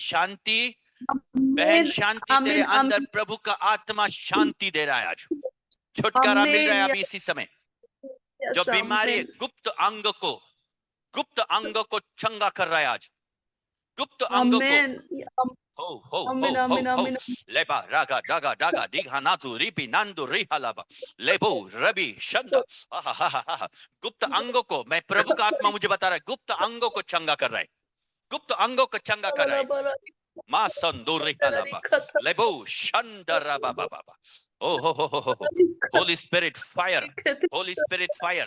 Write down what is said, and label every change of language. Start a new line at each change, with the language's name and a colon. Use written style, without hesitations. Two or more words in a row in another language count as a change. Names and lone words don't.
Hindi: शांति बहन, शांति तेरे अंदर, प्रभु का आत्मा शांति दे रहा है। आज छुटकारा मिल रहा है अभी इसी समय। जो बीमारी है, गुप्त अंग को चंगा कर रहा है आज। गुप्त अंग को हो लेबा रागा डागा डागा दिघा नातु रिपी नंदु रिहालाबा लेबो रवि शंदा। गुप्त अंगों को मैं, प्रभु का आत्मा मुझे बता रहा है, गुप्त अंगों को चंगा कर रहा है। गुप्त अंगों को चंगा कर रहा है। मा संदूर रिहालाबा लेबो शंदरा बाबा बाबा।
English: O ho Holy Spirit fire, Holy Spirit fire.